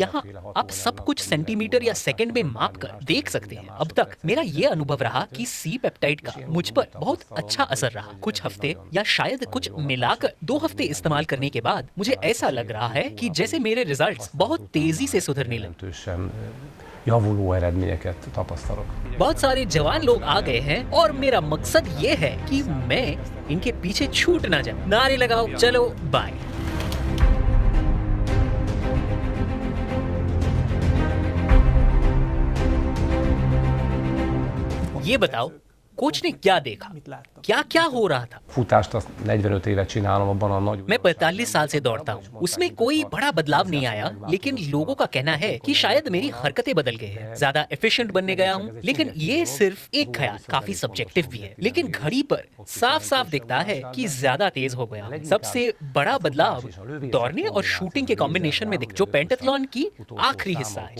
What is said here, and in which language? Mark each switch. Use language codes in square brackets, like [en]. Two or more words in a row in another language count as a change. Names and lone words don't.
[hi] यहाँ आप सब कुछ सेंटीमीटर या सेकंड में माप कर देख सकते हैं। अब तक मेरा ये अनुभव रहा कि [en] C peptide [hi] का मुझ पर बहुत अच्छा असर रहा। कुछ हफ्ते या शायद कुछ मिलाकर 2 हफ्ते इस्तेमाल करने के बाद मुझे ऐसा लग रहा है कि जैसे मेरे रिजल्ट्स बहुत तेजी से सुधरने लगे। [hu] Javuló eredményeket tapasztalok. [hi] बहुत सारे जवान लोग आ गए हैं और मेरा मकसद ये है कि मैं इनके पीछे छूट ना जाऊं। नारे लगाओ, चलो बाय। ये बताओ कोच ने क्या देखा, क्या क्या हो रहा था। [hu] Futást azt 45 éve csinálom, abban a nagy... [hi] मैं 45 साल से दौड़ता हूँ, उसमें कोई बड़ा बदलाव नहीं आया, लेकिन लोगों का कहना है कि शायद मेरी हरकतें बदल गई हैं, ज्यादा एफिशिएंट बनने गया हूँ। लेकिन ये सिर्फ एक ख्याल, काफी सब्जेक्टिव भी है, लेकिन घड़ी पर साफ साफ दिखता है कि ज्यादा तेज हो गया हूँ। सबसे बड़ा बदलाव दौड़ने और शूटिंग के कॉम्बिनेशन में दिख, जो पेंटाथलॉन की आखिरी हिस्सा है।